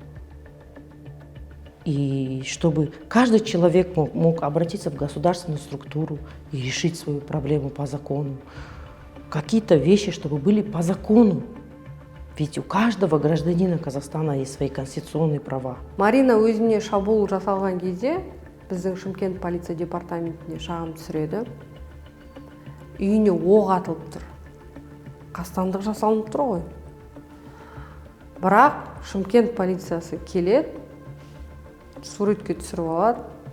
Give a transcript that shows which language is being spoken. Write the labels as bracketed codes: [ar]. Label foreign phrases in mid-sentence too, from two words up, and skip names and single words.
[ru] И чтобы каждый человек мог обратиться в государственную структуру и решить свою проблему по закону. Какие-то вещи, чтобы были по закону. Ведь у каждого гражданина Казахстана есть свои конституционные права. [kk] Марина өзіне шабуыл жасалған кезде біздің Шымкент полиция департаментіне шағым түсіреді. Үйіне оқ атылып тұр. Қастандық жасалынып тұр ғой. Бірақ Шымкент полициясы келеді, суретке түсіріп алады.